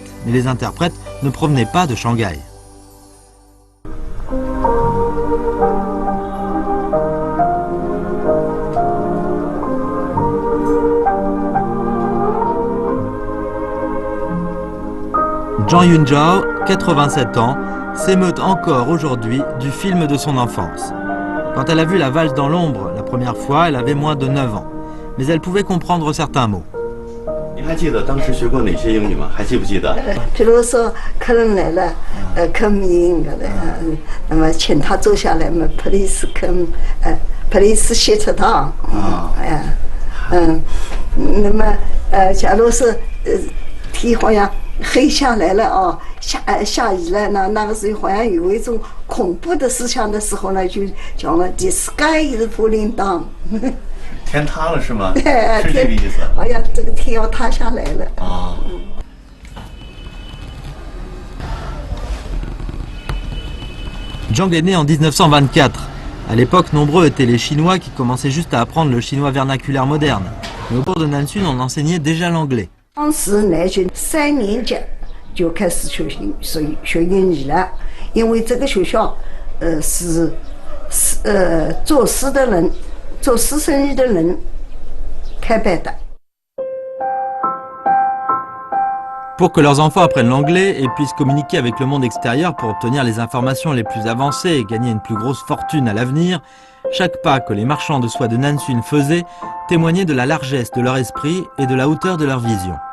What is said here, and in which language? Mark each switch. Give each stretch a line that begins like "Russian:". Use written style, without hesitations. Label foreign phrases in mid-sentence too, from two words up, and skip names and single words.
French: Mais les interprètes ne provenaient pas de Shanghai. Zhang Yunzhao, 87 ans, s'émeut encore aujourd'hui du film de son enfance. Quand elle a vu La valse dans l'ombre la première fois, elle avait moins de 9 ans. Mais elle pouvait comprendre certains mots.
Chinese: 您还记得当时学过哪些英语吗？还记不记得？比如说客人来了，
English: come in
Chinese: 的，那么请他坐下来嘛 ，
English: please come，please sit down，
Chinese: 那么假如是天好像黑下来了哦，下雨了，那个时候好像有一种恐怖的思想的时候呢，就讲了
English: the sky is falling down。
Chinese: 天塌了是吗？是这个意思。好像这个天要塌下来了。啊。
French: Zhang est né en 1924. À l'époque, nombreux étaient les Chinois qui commençaient juste à apprendre le chinois vernaculaire moderne. Mais au cours de Nansun, on enseignait déjà l'anglais.
Chinese: 当时南巡3年级就开始学英语了，因为这个学校，做师生意的人开办的。
French: Pour que leurs enfants apprennent l'anglais et puissent communiquer avec le monde extérieur pour obtenir les informations les plus avancées et gagner une plus grosse fortune à l'avenir, chaque pas que les marchands de soie de Nansun faisaient témoignait de la largesse de leur esprit et de la hauteur de leur vision.